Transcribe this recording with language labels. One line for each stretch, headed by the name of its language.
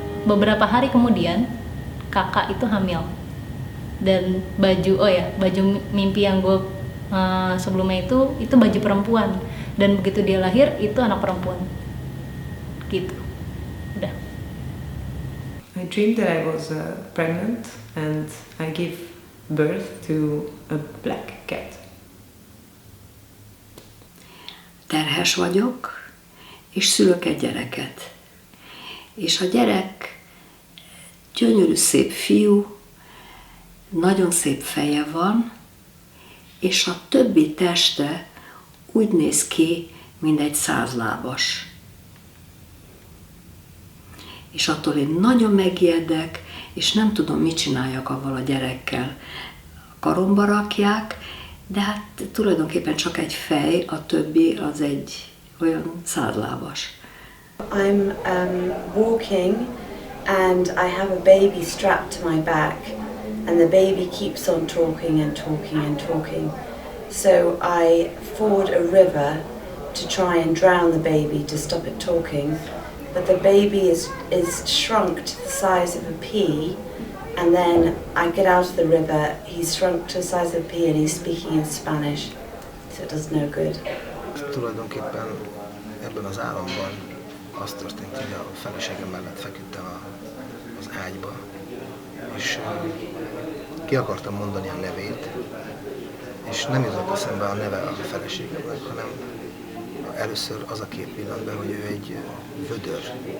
Indonesian: Beberapa hari kemudian kakak itu hamil, dan baju mimpi yang gue sebelumnya itu baju perempuan, dan begitu dia lahir itu anak perempuan gitu. Udah.
English: I dreamed that I was pregnant and I gave birth to a black cat.
Hungarian: Terhes vagyok, és szülök egy gyereket. És a gyerek gyönyörű szép fiú, nagyon szép feje van, és a többi teste úgy néz ki, mint egy 100 lábas. És attól én nagyon megijedek, és nem tudom, mit csináljak avval a gyerekkel. Karomba rakják, de hát tulajdonképpen csak egy fej, a többi az egy olyan 100 lábas.
English: I'm walking and I have a baby strapped to my back, and the baby keeps on talking and talking and talking. So I ford a river to try and drown the baby to stop it talking, but the baby is shrunk to the size of a pea, and then I get out of the river, he's shrunk to the size of a pea and he's speaking in Spanish, so it does no good.
Hungarian: Tulajdonképpen ebben az álomban az történt, hogy a feleségem mellett feküdtem az ágyba, és ki akartam mondani a nevét, és nem jutott eszembe a neve a feleségemnek, hanem először az a kép villant be, hogy ő egy vödör.